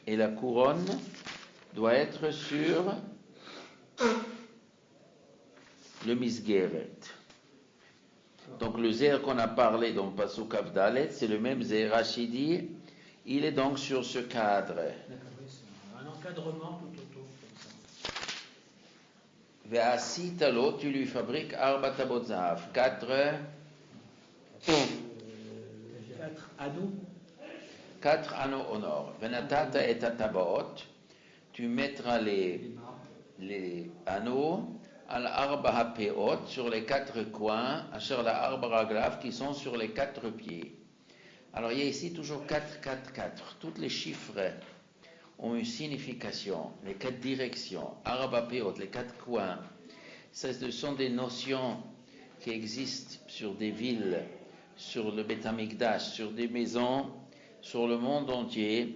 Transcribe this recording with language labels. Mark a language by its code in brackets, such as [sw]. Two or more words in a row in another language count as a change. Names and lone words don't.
[fr] Et la couronne doit être sur le misgeret. Donc le zer qu'on a parlé dans Pasuk Avdalet, c'est le même zer Rachidi. Il est donc sur ce cadre. D'accord, oui, c'est un encadrement tout autour, comme ça. [he] ועשית לו, [fr] tu lui fabriques 4 [he] טבעות זהב, [fr] 4 anneaux. 4 anneaux en or. [he] ונתת את הטבעות, [fr] tu mettras les anneaux [he] על 4 הפאות [fr] sur les 4 coins, [he] אשר ל4 רגליו [fr] qui sont sur les 4 pieds. Alors il y a ici toujours 4, 4, 4. Tous les chiffres ont une signification. Les 4 directions, 4 péot, les 4 coins. Ce sont des notions qui existent sur des villes, sur le Beth Amikdash, sur des maisons, sur le monde entier.